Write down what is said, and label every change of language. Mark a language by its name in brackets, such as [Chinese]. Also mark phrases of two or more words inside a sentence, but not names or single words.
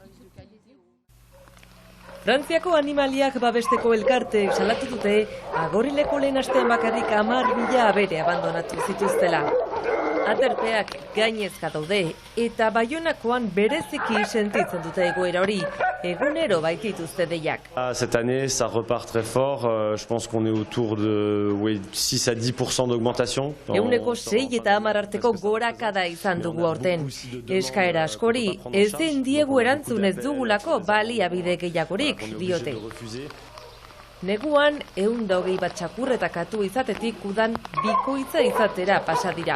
[Basque] Frantziako animaliak babesteko elkarteek salatu dute Agorileko lehen astean bakarrik 10.000 abere abandonatu zituztela. Aterpeak gainezka daude eta Baionakoan bereziki sentitzen dute egoera hori, egunero baitituzte deiak. [French] Cette année, ça repart très fort. Je pense qu'on est autour de 6 à 10% d'augmentation. [Basque] Eguneko 6 eta 10 arteko gorakada izan dugu aurten. Eskaera askori, ezin diegu erantzun ez dugulako baliabide gehiagorik, diote. Neguan, 120 bat txakurretakatu izatetik udan bikoitza izatera pasa dira.